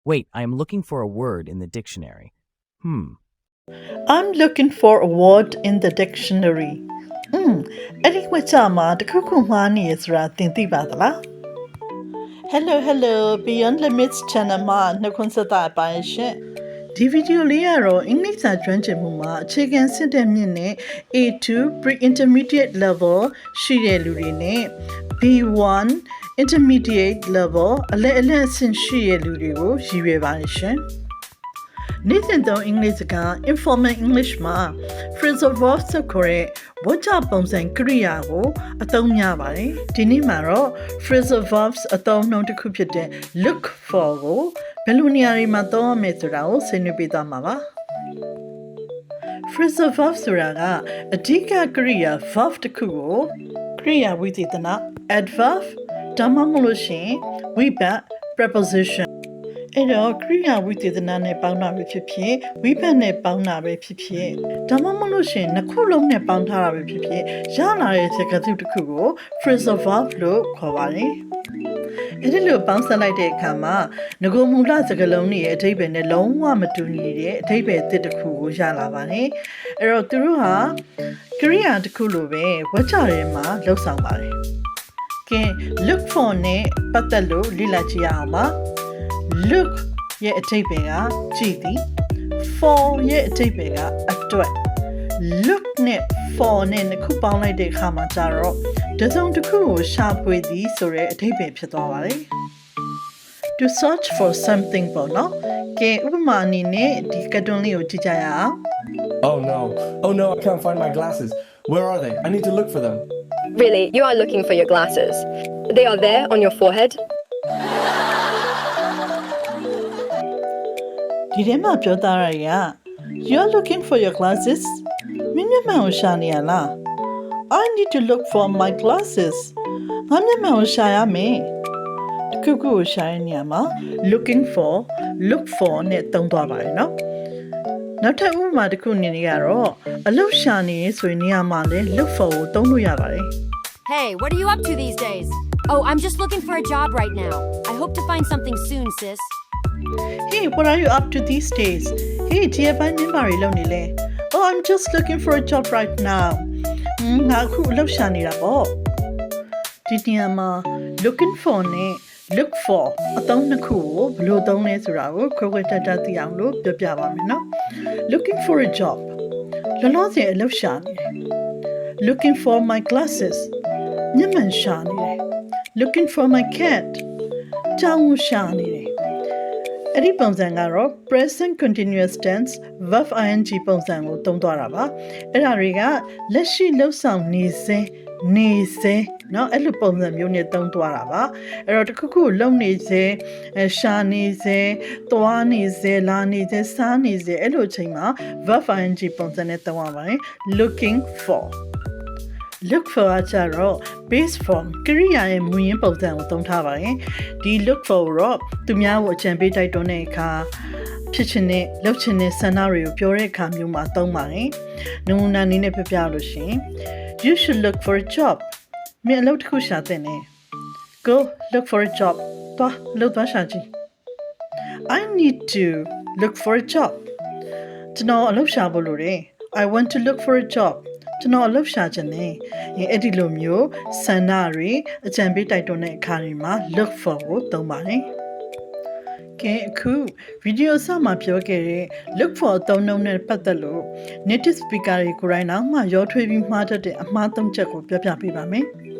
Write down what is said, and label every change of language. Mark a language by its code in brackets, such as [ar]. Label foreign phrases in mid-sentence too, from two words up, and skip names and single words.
[en] Wait, I am looking for a word in the dictionary. I'm looking for a word in the dictionary. [my] အဲ့ဒီဝကျမှာတခုခုမှားနေရဆိုတာသင်သိပါသလား Hello Beyond Limits Channel မှာနှုတ်ခွန်းဆက်တာပါရှင်ဒီဗီဒီယိုလေး ကတော့အင်္ဂလိပ်စာကျွမ်းကျင်မှုမှာအခြေခံစစ်တဲ့မြင့်နဲ့ [en] A2 Pre-Intermediate Level [my] ရှိတဲ့လူတွေနဲ့ B1 [en] Intermediate Level [my] အလယ်အဆင့်ရှိတဲ့လူတွေကိုရည်ရွယ်ပါတယ်ရှင်နေ့စဉ်သုံးအင်္ဂလိပ်စကား [en] Informal English [my] မှာ [en] phrasal verbs [my] ဆိုခေါ်တဲ့ဝါကျပုံစံကရိယာကိုအသုံးများပါတယ်ဒီနေ့မှာတော့ [en] phrasal verbs [my] အသုံးနှုန်းတစ်ခုဖြစ်တဲ့ [en] look for [my] ကိုဘယ်လိုနေရာတွေမှာသုံးရမလဲဆိုတာကိုဆွေးနွေးပေးသွားမှာပါ [en] phrasal verbs [my] ဆိုတာကအဓိကကရိယာ verb တစ်ခုကိုကရိယာဝိသေသန adverb ဒါမှမဟုတ်လို့ရှိရင် [en] we back preposition [my] အဲ့တော့ကရိယာဝိသေသနနဲ့ပေါင်းတာပဲဖြစ်ဖြစ်ဝိဘတ်နဲ့ပေါင်းတာပဲဖြစ်ဖြစ် ဒါမှမဟုတ်လို့ရှိရင်နှစ်ခုလုံးနဲ့ပေါင်းထားတာပဲဖြစ်ဖြစ်ရလာတဲ့စကားစုတစ်ခုကို [en] phrasal verb [my] လို့ခေါ်ပါတယ်အဲ့ဒီလိုပေါင်းစပ်လိုက်တဲ့အခါမှာငကို မူလစကားလုံးတွေရဲ့အဓိပ္ပာယ်နဲ့လုံးဝမတူညီတဲ့အဓိပ္ပာယ်သစ်တစ်ခုကိုရလာပါတယ်အဲ့တော့သူတို့ဟာကရိ ယာတစ်ခုလိုပဲဝါကျထဲမှာလှုပ်ဆောင်ပါတယ်ကဲ [en] look for [my] နဲ့ပတ်သက်လို့လေ့လာကြည့်ရအောင်ပါ look ရဲ့အဓိပ္ပာယ်ကကြည့်သည် for ရဲ့အဓိပ္ပာယ်ကအတွက် look နဲ့ for နဲ့နှစ်ခုပေါင်းလိုက်တဲ့အခါမှာကျတော့တစ်စုံတစ်ခုကိုရှာဖွေသည်ဆိုတဲ့အဓိပ္ပာယ်ဖြစ်သွားပါတယ် [en] to search for something [my] ပေါ့နော်ကဲဥပမာအနေနဲ့ဒီကတ်တွန်းလေးကိုကြည့်ကြရအောင် [en] Oh no, I can't find my glasses. Where are they? I need to look for them. Really, you are looking for your glasses. They are there on your forehead. [my] ဒီထဲမှာပြောသားရရ [en] You're looking for your glasses [my] မင်းမျက်မှန်ကိုရှာနေရလား [en] I need to look for my glasses [my] ငါမျက်မှန်ကိုရှာရမယ်တခုခုကိုရှာရနေရမှာ [en] looking for look for [my] နဲ့သုံးသွားပါတယ်နော်နောက်ထပ်ဥပမာတစ်ခုအနေနဲ့ကတော့အလုပ်ရှာနေဆိုရင်နေရာမှာလည်း [en] look for [my] ကိုသုံးလို့ရပါတယ် [en] Hey, what are you up to these days? Oh, I'm just looking for a job right now. I hope to find something soon, sis. Hey, what are you up to these days? Hey, [my] ဒီအပိုင်းမှာရီလုပ်နေလဲ [en] Oh, I'm just looking for a job right now. [my] ငါအခုအလုပ်ရှာနေတာပေါ့ဒီနေရာမှာ [en] looking for [my] နဲ့ [en] look for [my] အသုံးနှစ်ခုကိုဘယ်လိုသုံးလဲဆိုတာကိုခွဲခွဲခြားခြားသိအောင်လို့ပြောပြ ပါမယ်နော် [en] Looking for a job [my] လောလောဆယ်အလုပ်ရှာနေတယ် [en] Looking for my glasses [my] မျက်မှန်ရှာနေတယ် Looking [en] for my cat [my] ကြောင်ရှာနေတယ်အဲ့ဒီပုံစံကတော့ [en] present continuous tense verb ing [my] ပုံစံကိုသုံးသွားတာပါအဲ့ဒါတွေကလက်ရှိလှုပ်ဆောင်နေစေเนาะအဲ့လိုပုံစံမျိုးနဲ့သုံးသွားတာပါအဲ့တော့တခုခုလုံနေစေရှာနေစေသွားနေစေလာနေစေစားနေစေအဲ့လိုအချိန်မှာ [en] verb ing [my] ပုံစံနဲ့သုံးရပါတယ် [en] looking for look for [my] ကကြတော့ [en] base form [my] ကရိယာရဲ့မူရင်းပုံစံကိုသုံးထားပါတယ်ဒီ [en] look for [my] တော့သူများကိုအကြံပေးတိုက်တွန်းတဲ့အခါဖြစ်ချင်တဲ့လုပ်ချင်တဲ့ဆန္ဒတွေကိုပြောတဲ့အခါမျိုးမှာသုံးပါတယ်နမူနာအနေနဲ့ပြပြလို့ရှိရင် [en] You should look for a job [my] မင်းအလုပ်တစ်ခုရှာသင့်တယ် [en] Go look for a job [my] သွားလုပ်သွားရှာကြည့် [en] I need to look for a job [my] ကျွန်တော်အလုပ်ရှာဖို့လိုတယ် [en] I want to look for a job [my] ကျွန်တော်အလုပ်ရှာချင်တယ်အဲ့ဒီလိုမျိုးဆန္ဒတွေအကြံပေးတိုက်တွန်းတဲ့အခါတွေမှာ [en] look for [my] ကိုသုံးပါတယ်ကဲအခုဗီဒီယိုစမှာပြောခဲ့တဲ့ [en] look for [my] အသုံးနှုန်းနဲ့ပတ်သက်လို့ [en] native speaker [my] တွေကိုယ်တိုင်တော့မှရောထွေးပြီးမှားတတ်တဲ့အမှားသုံးချက်ကိုပြောပြပေးပါမယ်